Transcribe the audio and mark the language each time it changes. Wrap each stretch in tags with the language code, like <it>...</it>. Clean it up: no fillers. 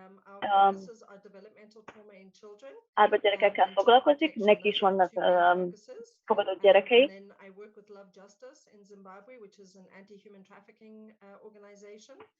<en>Our focuses are developmental trauma in children.</en> <hu>Árva gyerekekkel foglalkozik, neki is vannak fogadott gyerekei.</hu> <en>And then I work with Love Justice in Zimbabwe, which is an anti-human trafficking organization.</en>